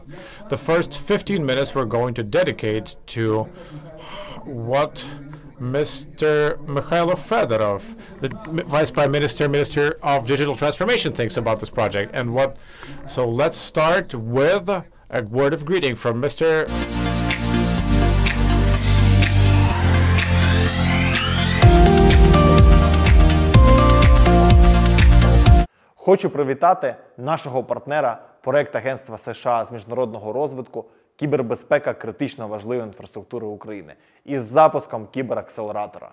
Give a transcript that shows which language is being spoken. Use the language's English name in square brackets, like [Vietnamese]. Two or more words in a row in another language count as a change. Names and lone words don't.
[English] The first 15 minutes we're going to dedicate to what Mr. Mykhailo Fedorov, the Vice Prime Minister, Minister of Digital Transformation, thinks about this project. So let's start with a word of greeting from Mr. [Ukrainian] Хочу привітати нашого партнера, проект Агентства США з міжнародного розвитку «Кібербезпека критично важливої інфраструктури України» із запуском кіберакселератора.